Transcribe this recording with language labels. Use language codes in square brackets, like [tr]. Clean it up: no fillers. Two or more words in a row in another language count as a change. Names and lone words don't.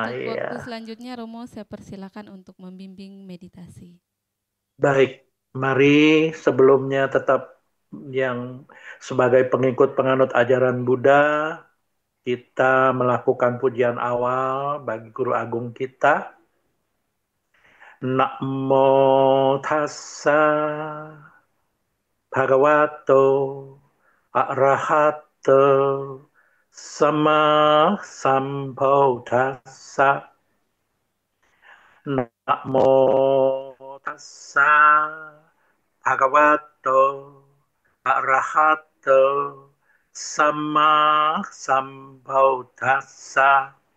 [id] untuk waktu selanjutnya Romo saya persilakan untuk membimbing meditasi. Baik, mari sebelumnya tetap yang sebagai pengikut penganut ajaran Buddha, kita melakukan pujian awal bagi Guru Agung kita. [pi] Namo tassa bhagavato arahato sama sambuddhassa. Namo tassa bhagavato arahato sama sambuddhassa.